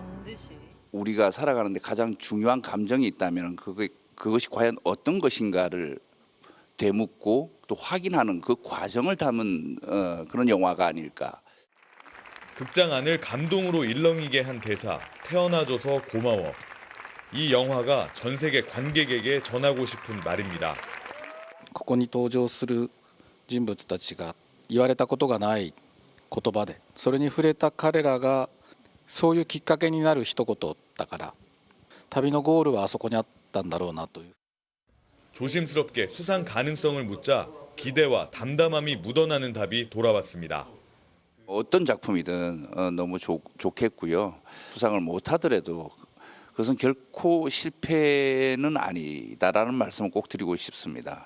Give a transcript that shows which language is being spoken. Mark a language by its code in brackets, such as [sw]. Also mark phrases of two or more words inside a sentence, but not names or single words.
[ko] 우리가 살아가는데 가장 중요한 감정이 있다면 그것이 과연 어떤 것인가를 되묻고 또 확인하는 그 과정을 담은 그런 영화가 아닐까. 극장 안을 감동으로 일렁이게 한 대사, 태어나줘서 고마워. 이 영화가 전 세계 관객에게 전하고 싶은 말입니다. [ja] ここに登場する人物たちが言われたことがない言葉でそれに触れた彼らがそういうきっかけになる一言だから旅のゴールはあそこにあったんだろうなという。 [ko] 조심스럽게 수상 가능성을 묻자 기대와 담담함이 묻어나는 답이 돌아왔습니다. 어떤 작품이든 너무 좋겠고요. 수상을 못하더라도 그것은 결코 실패는 아니다라는 말씀을 꼭 드리고 싶습니다.